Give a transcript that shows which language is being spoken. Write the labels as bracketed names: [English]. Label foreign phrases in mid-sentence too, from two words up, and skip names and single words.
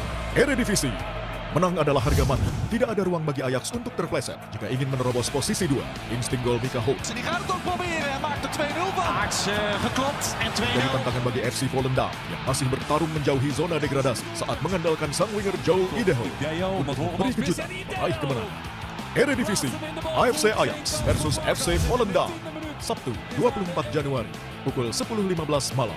[Indonesian] Eredivisie. Menang adalah harga mati. Tidak ada ruang bagi Ajax untuk terpleset. Jika ingin menerobos posisi 2, insting gol Mika Hoek. [Dutch] En die gaat het ook proberen. Hij maakt er 2-0 van. Ajax geklopt en 2-0. [Indonesian] Jadi tantangan bagi FC Volendam yang masih bertarung menjauhi zona degradasi saat mengandalkan sang winger Joe Ideho untuk memberi kejutan meraih kemenangan. Eredivisie, AFC Ajax versus FC Volendam. Sabtu 24 Januari pukul 10.15 malam.